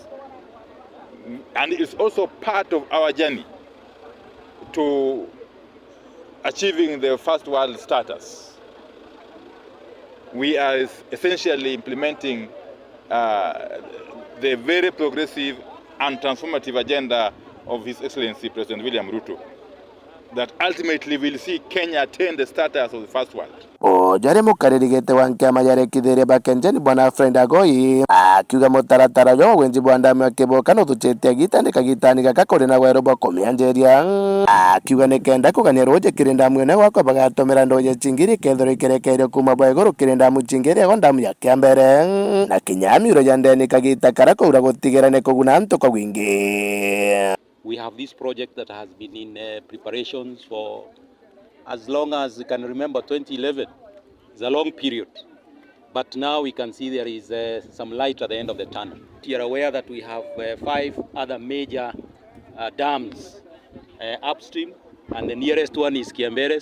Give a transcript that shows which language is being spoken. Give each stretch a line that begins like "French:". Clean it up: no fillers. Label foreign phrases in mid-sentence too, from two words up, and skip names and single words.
English: And it's also part of our journey to achieving the first world status. We are essentially implementing the very progressive and transformative agenda of His Excellency President William Ruto, that ultimately will see Kenya attain the status of the first world.
Meru: Jare mukaririgete wankiama yarekithirie bakenjeni bwana Friend Agoi akiuga mutaratara jo wenji bwanda mwakiboka no tuchetia gitani gaka kuri na wero boko mianjeria akiuga nikenda kugania roje kirinda mwene wako bagatomera ndoje chingiri kethoro ikerekeire kuma bwegoro kirinda muchingiri go ndamu ya kiambere na kinyami ro yandeni kagita karako ura gutigera ne kuguna nto kwa wingi.
English: We have this project that has been in preparations for as long as you can remember. 2011 is a long period, but now we can see there is some light at the end of the tunnel. You are aware that we have 5 other major dams upstream, and the nearest one is Kiambere.